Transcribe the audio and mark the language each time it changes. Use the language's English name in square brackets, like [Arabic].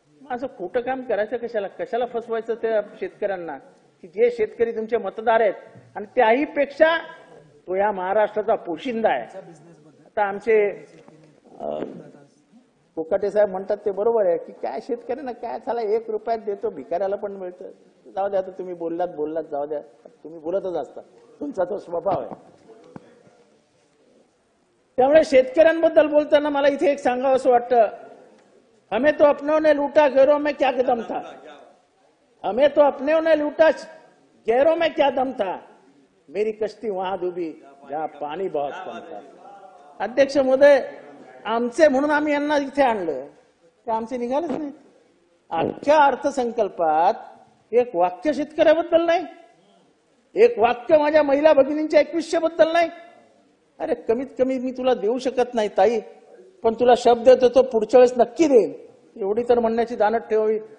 [Marathi] असं खोटं काम करायचं कशाला? कशाला फसवायचं त्या शेतकऱ्यांना की जे शेतकरी तुमचे मतदार आहेत आणि त्याही पेक्षा तो या महाराष्ट्राचा पोशिंदा आहे. आता आमचे कोकाटे साहेब म्हणतात ते बरोबर आहे की काय शेतकऱ्यांना काय झाला 1 रुपयात देतो, भिकाऱ्याला पण मिळतं. जाऊ द्या, आता तुम्ही बोललात जाऊ द्या, तुम्ही बोलतच असता, तुमचा तो स्वभाव आहे. त्यामुळे शेतकऱ्यांबद्दल बोलताना मला इथे एक सांगावं असं वाटतं, [Hindi] हमें तो अपनों ने लूटा गैरों में क्या दम था, हमें तो अपनों ने लूटा गैरों में क्या दम था, मेरी कश्ती वहां डूबी जहां पाणी बहुत कम था. [Marathi] अध्यक्ष महोदय, आमचे म्हणून आम्ही यांना इथे आणलं ते आमचे निघालच नाही. आजच्या अर्थसंकल्पात एक वाक्य शेतकऱ्याबद्दल नाही, एक वाक्य माझ्या महिला भगिनींच्या 2100 बद्दल नाही. अरे कमीत कमी मी तुला देऊ शकत नाही ताई, पण तुला शब्द देतो पुढच्या वेळेस नक्की देईन एवढी तर म्हणण्याची दानत ठेवावी.